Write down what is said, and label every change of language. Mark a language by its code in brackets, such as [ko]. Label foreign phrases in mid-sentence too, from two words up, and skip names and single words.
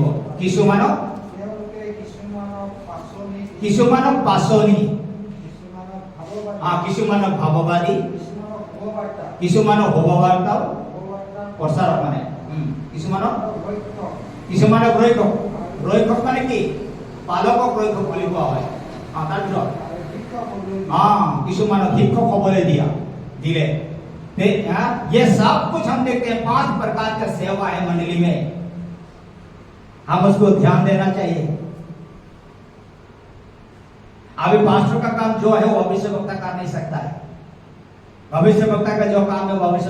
[as] কিছুমানক কিছুমানক ভাৱবাদী, শুভবার্তা কিছুমানৰ শুভবাৰ্তাও শুভবার্তা প্ৰচাৰ মানে কিছুমানৰ ঐক্য কিছুমানৰ ৰক্ষক ৰক্ষক মানে কি পালকক ৰক্ষক বুলি কোৱা হয় তাৰপিছত আৰু শিক্ষক হ'বলৈ কিছুমানক शिक्षक হ'বলৈ [hi] दिले ये सब कुछ हम देखते हैं 5 प्रकार का सेवा है मंडली में हम उसको ध्यान देना चाहिए अभी पास्टर का काम जो है वो भविष्य वक्ता कर नहीं सकता है भविष्य वक्ता का जो काम है भविष्य